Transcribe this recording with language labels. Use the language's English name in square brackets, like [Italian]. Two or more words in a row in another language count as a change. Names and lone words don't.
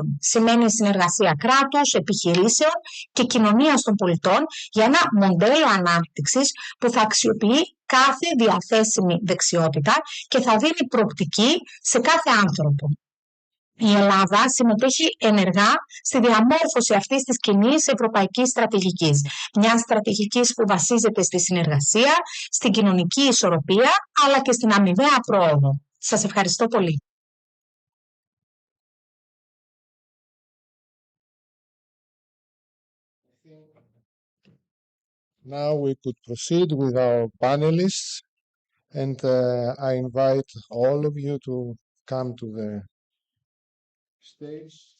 [Greek] Σημαίνει συνεργασία κράτους, επιχειρήσεων και κοινωνίας των πολιτών για ένα μοντέλο ανάπτυξης που θα αξιοποιεί κάθε διαθέσιμη δεξιότητα και θα δίνει προοπτική σε κάθε άνθρωπο. Η Ελλάδα συμμετέχει ενεργά στη διαμόρφωση αυτής της κοινής ευρωπαϊκής στρατηγικής. Μια στρατηγικής που βασίζεται στη συνεργασία, στην κοινωνική ισορροπία, αλλά και στην αμοιβαία πρόοδο. Σας ευχαριστώ πολύ. [English] Now we could proceed with our panelists, and I invite all of you to come to the stage.